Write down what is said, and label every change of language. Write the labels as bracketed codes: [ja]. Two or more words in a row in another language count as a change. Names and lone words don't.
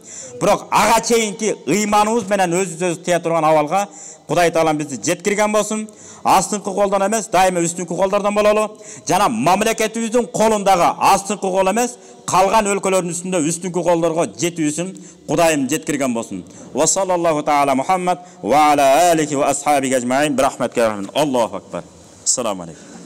[ky] Бирок ага чейинки ыйманыбыз менен өзүбүз тыя турган абалга Кудай Таалам бизди жеткирген болсун. Астыңкы колдон эмес, дайыма үстүнкү колдордон бололу. Жана мамлекетибиздин колундагы астыңкы кол эмес, калган өлкөлөрдүн үстүндө үстүнкү колдорго жетүүсүн Кудайым жеткирген болсун. [ar] وصلى الله تعالى محمد وعلى آله وأصحابه أجمعين برحمتك الله أكبر السلام عليكم.